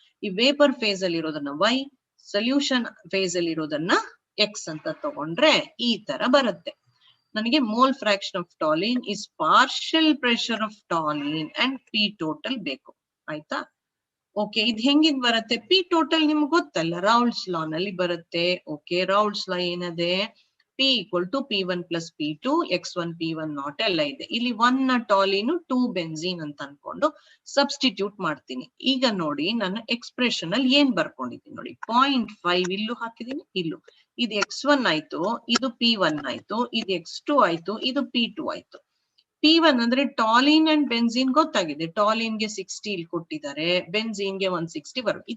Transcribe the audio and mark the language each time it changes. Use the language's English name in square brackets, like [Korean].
[Kannada] ಈ vapour face ಅಲ್ಲಿ ಇರೋದನ್ನ ವೈ, ಸೊಲ್ಯೂಷನ್ ಫೇಸ್ ಅಲ್ಲಿ ಇರೋದನ್ನ ಎಕ್ಸ್ ಅಂತ ತಗೊಂಡ್ರೆ ಈ ತರ ಬರುತ್ತೆ. [English] ನನಗೆ mole fraction of toluene is partial pressure of toluene and P total [Kannada] ಬೇಕು. ಆಯ್ತಾ? ಓಕೆ, ಇದು ಹೆಂಗಿದ್ ಬರುತ್ತೆ? ಪಿ ಟೋಟಲ್ ನಿಮ್ಗೆ ಗೊತ್ತಲ್ಲ, ರೌಲ್ಟ್ಸ್ ಲಾ ನಲ್ಲಿ ಬರುತ್ತೆ. Okay, ರೌಲ್ಟ್ಸ್ law ಏನದೆ? [English] P equal to P1 plus P2, X1 P1 not [Kannada] ಎಲ್ಲ ಇದೆ. ಇಲ್ಲಿ 1 ಟಾಲಿನು 2 ಬೆನ್ಝೀನ್ ಅಂತ ಅನ್ಕೊಂಡು ಸಬ್ಸ್ಟಿಟ್ಯೂಟ್ ಮಾಡ್ತೀನಿ. ಈಗ ನೋಡಿ, ನಾನು ಎಕ್ಸ್ಪ್ರೆಷನ್ ಅಲ್ಲಿ ಏನ್ ಬರ್ಕೊಂಡಿದ್ದೀನಿ ನೋಡಿ, 0.5 ಇಲ್ಲೂ ಹಾಕಿದೀನಿ, ಇಲ್ಲೂ. ಇದು X1 ಆಯ್ತು, ಇದು P1 ಆಯ್ತು, ಇದು X2 ಆಯ್ತು, ಇದು P2 ಆಯ್ತು. P1 ಅಂದ್ರೆ ಟಾಲಿನ್ ಅಂಡ್ ಬೆನ್ಝೀನ್ ಗೊತ್ತಾಗಿದೆ. ಟಾಲಿನ್ ಗೆ 60 ಇಲ್ಲಿ ಕೊಟ್ಟಿದ್ದಾರೆ, ಬೆನ್ಝೀನ್ ಗೆ 160 ಬರುತ್ತೆ.